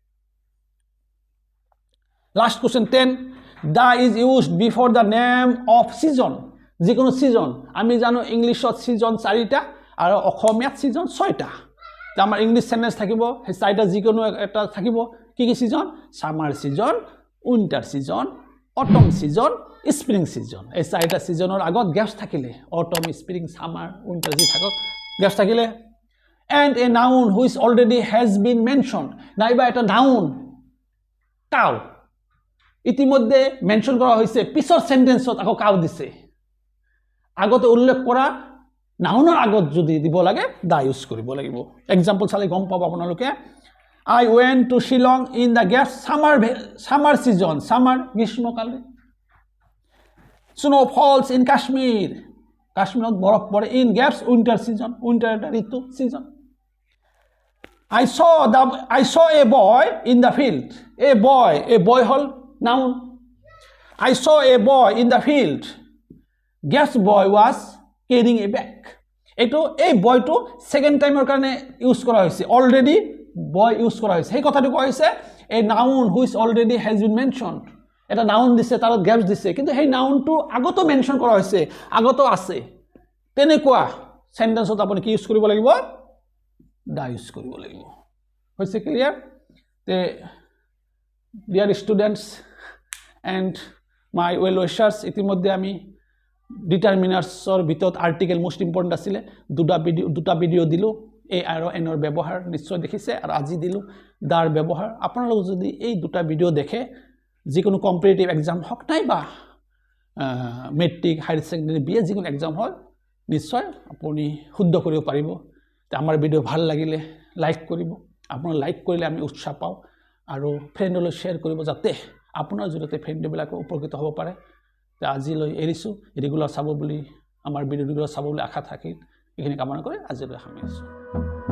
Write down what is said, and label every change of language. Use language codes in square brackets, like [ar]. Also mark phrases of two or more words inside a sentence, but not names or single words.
[en] last question 10 the is used before the name of season [as] যিকোনো সিজন আমি জানো ইংলিছত সিজন 4টা আৰু অসমীয়াত সিজন 6টা আমাৰ [en] English sentence [as] থাকিব সেই 4টা যিকোনো এটা থাকিব কি কি সিজন [en] summer season winter season autumn season spring season [as] এই 4টা সিজনৰ আগত গেপছ থাকিলে [en] autumn spring summer winter [as] যি থাকক গেপছ থাকিলে [en] and a noun which already has been mentioned [as] নাইবা এটা [en] noun cow [as] ইতিমধ্যে মেনশন কৰা হৈছে পিছৰ সেন্টেন্সত আকৌ কাউ দিছে আগতে উল্লেখ কৰা নাউনৰ আগত যদি দিব লাগে দা ইউজ কৰিব লাগিব এক্সাম্পল চালে গম পাব আপোনালোকে [en] I went to Shillong in the gap summer season. Summer গ্রীষ্মকালে. Snow falls in Kashmir. [as] কাশ্মীৰত বৰফ পৰে [en] in gaps winter season. Winter ঋতু season. I saw a boy in the field. A boy হল noun. I saw a boy in the field. Gaps boy was carrying a bag. [as] এইটো এই বয়টো সেকেন্ড টাইমৰ কাৰণে ইউজ কৰা হৈছে অলৰেডি boy ইউজ কৰা হৈছে এই কথাটো কোৱা হৈছে [en] a noun which already has been mentioned [as] এটা noun দিছে তাৰ গ্যাপস দিছে কিন্তু সেই নাউনটো আগতো মেনশন কৰা হৈছে আগতো আছে তেনেকুৱা সেন্টেন্সত আপুনি কি ইউজ কৰিব লাগিব দা ইউজ কৰিব লাগিব হৈছে ক্লিয়াৰ তে [en] dear students and my well wishers [as] ইতিমধ্যে আমি ডিটারমিনার্সৰ ভিতৰত [en] article most important [as] আছিল দুটা ভিডিও দিলো এ আৰু এনৰ ব্যৱহাৰ নিশ্চয় দেখিছে আৰু আজি দিলো দাৰ ব্যৱহাৰ আপোনালোক যদি এই দুটা ভিডিও দেখে যিকোনো [en] competitive exam [as] হক নাই বা [en] matric higher secondary [as] বিএ যিকোনো এক্সাম হয় নিশ্চয় আপুনি শুদ্ধ কৰিব পাৰিব তে আমাৰ ভিডিও ভাল লাগিলে লাইক কৰিব আপোনাৰ লাইক কৰিলে আমি উৎসাহ পাওঁ আৰু ফ্ৰেণ্ডলৈ শ্বেয়াৰ কৰিব যাতে আপোনাৰ জৰিয়তে ফ্ৰেণ্ডবিলাক উপকৃত হ'ব পাৰে তে আজিলৈ এৰিছো ৰেগুলাৰ চাব বুলি আমাৰ ভিডিও ৰেগুলাৰ চাব বুলি আশা থাকিল এইখিনি কামনা কৰি আজিলৈ সামৰিছো